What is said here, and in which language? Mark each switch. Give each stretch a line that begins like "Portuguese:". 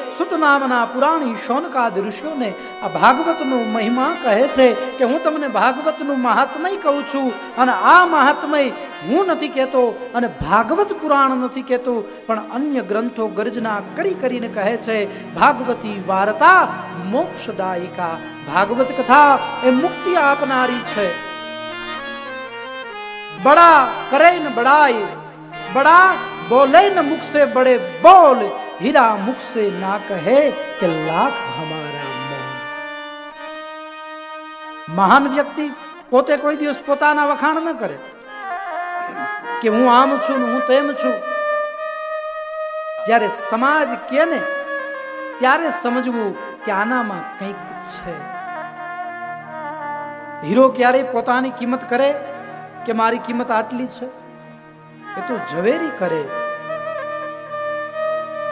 Gujarati: સુત નામના પુરાણી શૌનકાદ ઋષિઓને આ ભાગવતનો મહિમા કહે છે કે હું તમને ભાગવતનું મહાત્મય કહું છું, અને આ મહાત્મય હું નથી કહેતો અને ભાગવત પુરાણ નથી કહેતો, પણ અન્ય ગ્રંથો ગર્જના કરી કરીને કહે છે ભાગવતી વાર્તા મોક્ષદાયિકા। ભાગવત કથા એ મુક્તિ આપનારી છે।
Hindi: बड़ा करे न बड़ाई, बड़ा बोले न मुख से बड़े बोल, हीरा मुख से ना कहे कि लाख हमारा मोल।
Gujarati: महान व्यक्ति पोते कोई दिवस पोताना वखाण न करे कि हूँ आम छू हूँ तेम छू। જ્યારે સમાજ કે ને ત્યારે સમજવું કે આનામાં કંઈક છે। હીરો ક્યારે પોતાની કિંમત કરે કે મારી કિંમત આટલી છે, એ તો ઝવેરી કરે।